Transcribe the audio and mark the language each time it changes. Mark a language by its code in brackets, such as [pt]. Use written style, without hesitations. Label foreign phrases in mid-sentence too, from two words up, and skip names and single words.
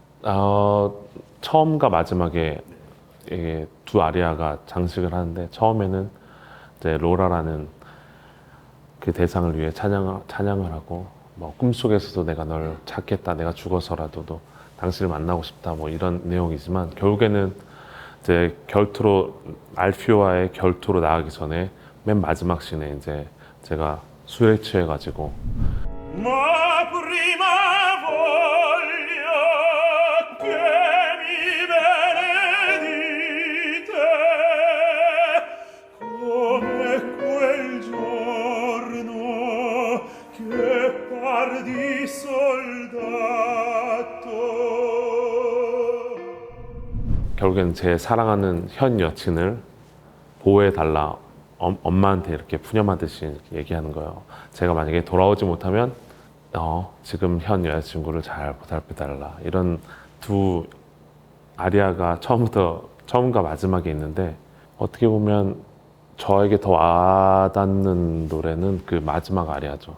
[ko] 처음과 마지막에 이게 두 아리아가 장식을 하는데 처음에는 이제 로라라는 그 대상을 위해 찬양을 하고 뭐 꿈속에서도 내가 널 찾겠다, 내가 죽어서라도 당신을 만나고 싶다, 뭐 이런 내용이지만 결국에는 이제 결투로 알피오와의 결투로 나가기 전에 맨 마지막 씬에 이제 제가 술에 취해가지고 [it] Ma prima voglio che mi benedite come quel giorno che pardi soldato. [ko] 결국엔 제 사랑하는 현 여친을 보호해달라 엄마한테 이렇게 푸념하듯이 이렇게 얘기하는 거예요. 제가 만약에 돌아오지 못하면 지금 현 여자친구를 잘 보살펴달라. 이런 두 아리아가 처음과 마지막에 있는데 어떻게 보면 저에게 더 와닿는 노래는 그 마지막 아리아죠.